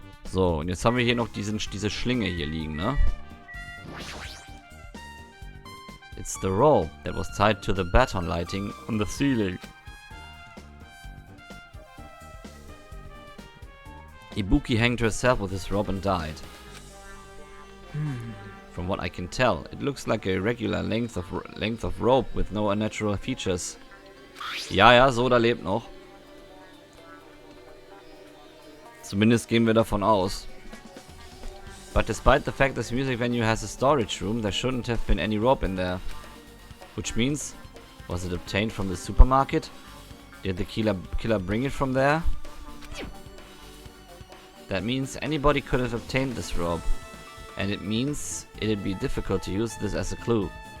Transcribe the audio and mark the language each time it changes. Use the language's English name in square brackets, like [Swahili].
[German] So, und jetzt haben wir hier noch diese Schlinge hier liegen, ne? [English] It's the rope that was tied to the baton lighting on the ceiling. Ibuki hanged herself with this rope and died. From what I can tell, it looks like a regular length of rope with no unnatural features. [German] Ja, Soda lebt noch. Zumindest gehen wir davon aus. [English] But despite the fact this music venue has a storage room, there shouldn't have been any rope in there. Which means, was it obtained from the supermarket? Did the killer bring it from there? That means anybody could have obtained this rope. And it means it'd be difficult to use this as a clue.